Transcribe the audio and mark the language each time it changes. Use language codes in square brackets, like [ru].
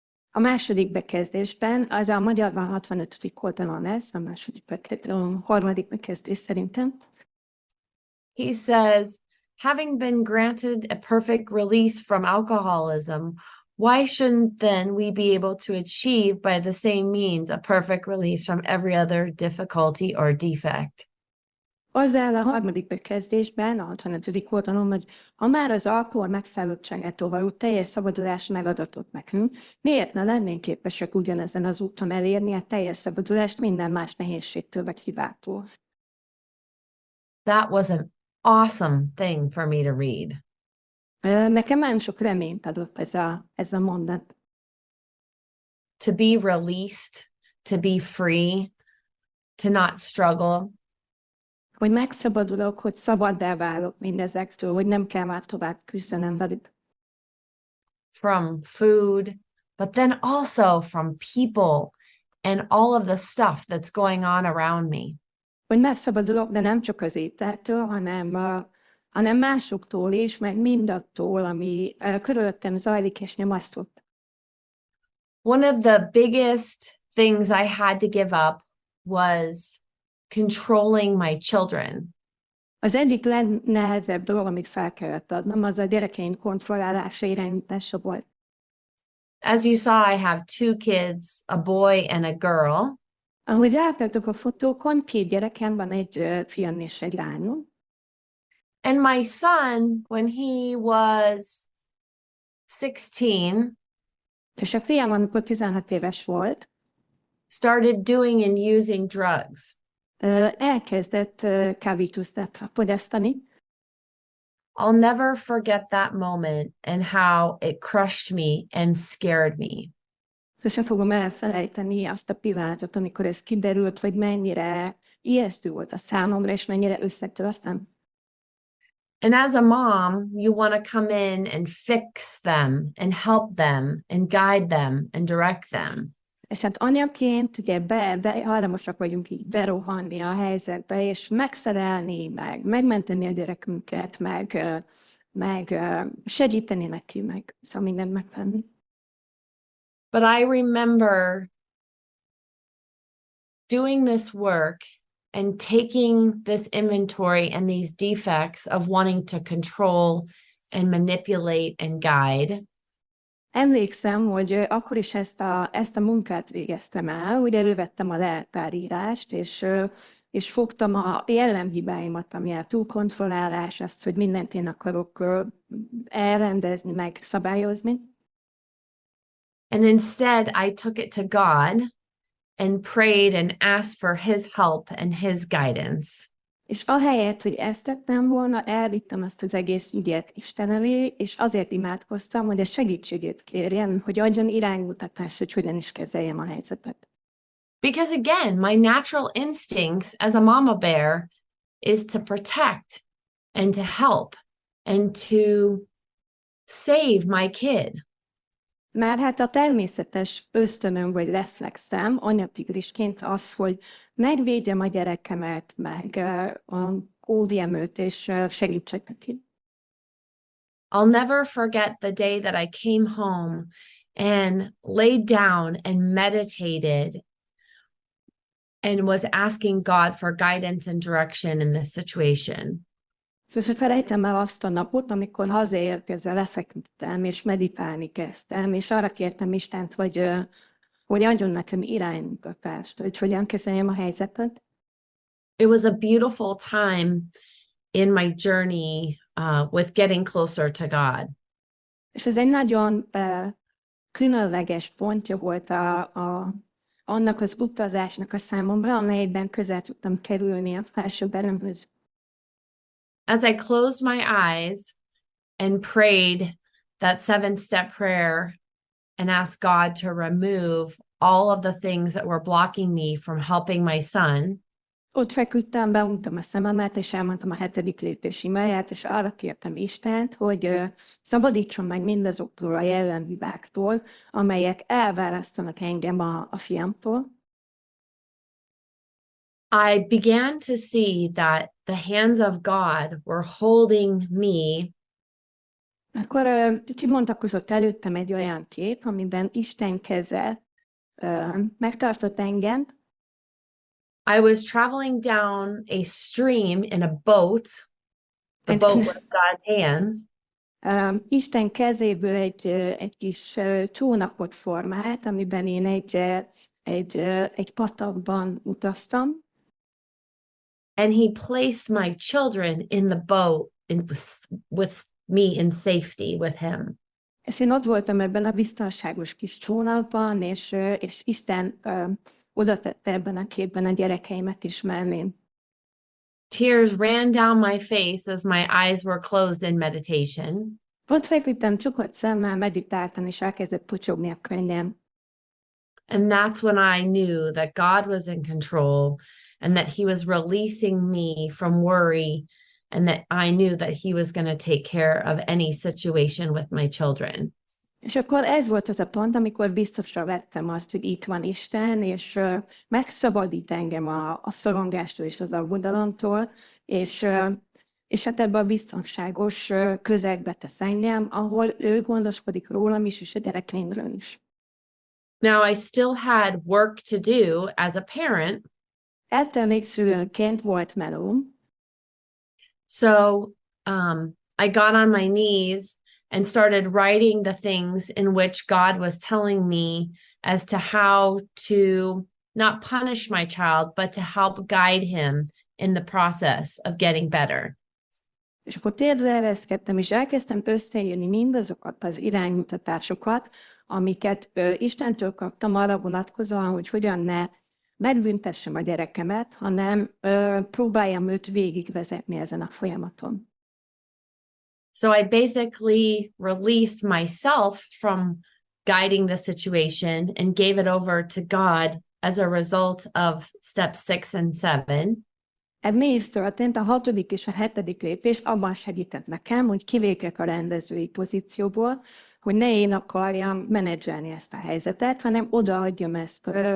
[hu] A második bekezdésben, az a Magyarban 65. oldalon lesz, a harmadik bekezdés szerintem. [en] He says, having been granted a perfect release from alcoholism, why shouldn't then we be able to achieve by the same means a perfect release from every other difficulty or defect? [hu] Az áll a harmadik bekezdésben, a 65. oldalon, hogy ha már az alkohol megszállottságától való teljes szabadulás megadatott nekünk, miért ne lennénk képesek ugyanezen az úton elérni a teljes szabadulást minden más nehézségtől vagy hibától? [en] That was an awesome thing for me to read. [hu] Nekem nagyon sok reményt adott ez a mondat. [en] To be released, to be free, to not struggle. [hu] Hogy megszabadulok, hogy szabaddá válok mindezektől, hogy nem kell már tovább küzdenem velük. [en] From food, but then also from people and all of the stuff that's going on around me. [hu] Hogy megszabadulok, de nem csak az ételtől, hanem másoktól is, meg mindattól, ami körülöttem zajlik és nyomasztott. [en] One of the biggest things I had to give up was controlling my children. [hu] Az egyik legnehezebb dolog, amit fel kellett adnom, az a gyerekeim kontrollálása, irányítása volt. [en] As you saw, I have two kids, a boy and a girl. [hu] Ahogy láttátok a fotókon, 2 gyerekem van, egy fiam és egy lányom. [en] And my son, when he was 16, [hu] És a fiam, amikor 16 éves volt, [en] started doing and using drugs. [hu] Elkezdett kábítószert fogyasztani. [en] I'll never forget that moment and how it crushed me and scared me. [hu] Sosem fogom elfelejteni azt a pillanatot, amikor ez kiderült, hogy mennyire ijesztő volt a számomra, és mennyire összetörtem. [en] And as a mom, you want to come in and fix them and help them and guide them and direct them. [hu] És hát anyaként ugye hajlamosak vagyunk így berohanni a helyzetbe, és megszerelni, megmenteni a gyerekünket, meg segíteni neki, meg szóval mindent megtenni. [en] But I remember doing this work and taking this inventory and these defects of wanting to control and manipulate and guide. [hu] Emlékszem, hogy akkor is ezt a munkát végeztem el, ugye elővettem a leltárírást, és fogtam a jellemhibáimat, ami a túlkontrollálás, azt, hogy mindent én akarok elrendezni, meg szabályozni. [en] And instead, I took it to God and prayed and asked for his help and his guidance. [hu] És ahelyett, hogy ezt tettem volna, elvittem azt az egész ügyet Isten elé, és azért imádkoztam, hogy a segítségét kérjem, hogy adjon iránymutatást, hogy hogyan is kezeljem a helyzetet. [en] Because again, my natural instincts as a mama bear is to protect and to help and to save my kid. [hu] Mert hát a természetes ösztönöm vagy reflexem anyatigrisként az, hogy megvédjem a gyerekemet, meg óvjam őt, és segítsek neki. [en] I'll never forget the day that I came home and laid down and meditated and was asking God for guidance and direction in this situation. [hu] Szóval felejtem el azt a napot, amikor hazaérkezve lefeküdtem, és meditálni kezdtem, és arra kértem Istent, hogy adjon nekem iránymutatást, hogy hogyan kezeljem a helyzetet. [en] It was a beautiful time in my journey with getting closer to God. [hu] És ez egy nagyon különleges pontja volt annak az utazásnak a számomra, amelyben közel tudtam kerülni a felső erőmhöz. [en] As I closed my eyes and prayed that 7-step prayer and asked God to remove all of the things that were blocking me from helping my son, [hu] ott feküdtem, beuntam a szememet, és elmondtam a 7. lépés imáját, és arra kértem Istent, hogy szabadítson meg mindazoktól a jellemhibáktól, amelyek elválasztanak engem a fiamtól. [en] I began to see that the hands of God were holding me. [hu] Akkor kibontakozott előttem egy olyan kép, amiben Isten keze megtartott engem. [en] I was traveling down a stream in a boat. The boat was God's hands. [hu] Isten kezéből egy kis csónakot formált, amiben én egy patakban utaztam. [en] And he placed my children in the boat with me in safety with him. [hu] És én ott voltam ebben a biztonságos kis csónakban, és Isten oda tette ebben a képben a gyerekeimet is mellém. [en] Tears ran down my face as my eyes were closed in meditation. [hu] Ott feküdtem csukott szemmel, meditáltam, és elkezdett pocsogni a könnyem. [en] And that's when I knew that God was in control and that he was releasing me from worry and that I knew that he was going to take care of any situation with my children. [hu] És akkor ez volt az a pont, amikor biztosra vettem azt, hogy itt van Isten, és megszabadít engem a szorongástól és az aggodalomtól, és hát ebbe a biztonságos közegbe tesz engem, ahol ő gondoskodik rólam is, és a gyerekeimről is. [en] Now I still had work to do as a parent. [hu] Ettől még szülőként volt melóm. [en] So I got on my knees and started writing the things in which God was telling me as to how to not punish my child, but to help guide him in the process of getting better. [hu] És akkor térdre ereszkedtem, és elkezdtem összeírni mindazokat az iránymutatásokat, amiket Istentől kaptam arra vonatkozóan, hogy hogyan ne megbüntessem a gyerekemet, hanem próbáljam őt végigvezetni ezen a folyamaton. [en] So I basically released myself from guiding the situation and gave it over to God as a result of steps 6 and 7. [hu] Mi is történt? A 6. és a 7. lépés abban segített nekem, hogy kilépjek a rendezői pozícióból, hogy ne én akarjam menedzselni ezt a helyzetet, hanem odaadjam ezt.